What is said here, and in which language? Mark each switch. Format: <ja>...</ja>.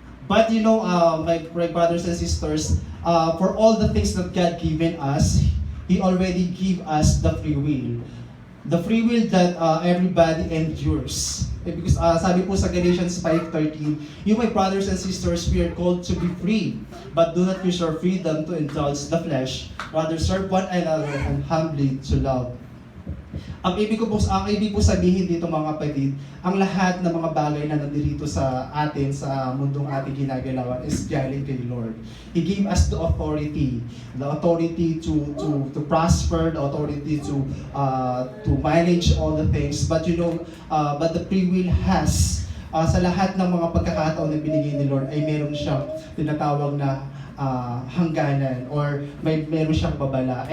<en>But you know, my brothers and sisters, for all the things that God given us, He already give us the free will. The free will that everybody endures. because</en> <tl>sabi po sa</tl> <en>Galatians 5:13, "You, my brothers and sisters, we are called to be free, but do not use your freedom to indulge the flesh. Rather serve one another and humbly to love."</en> <tl>Ang ibig po sabihin dito mga kapatid, ang lahat ng mga bagay na nandito sa atin, sa mundong ating ginagalawan is galing kay Lord.</tl> <en>He gave us the authority to prosper, the authority to manage all the things. But but the free will has,</en> <tl>sa lahat ng mga pagkakataon na binigay ni Lord, ay meron siyang tinatawag na hangganan, or meron siyang babala.</tl>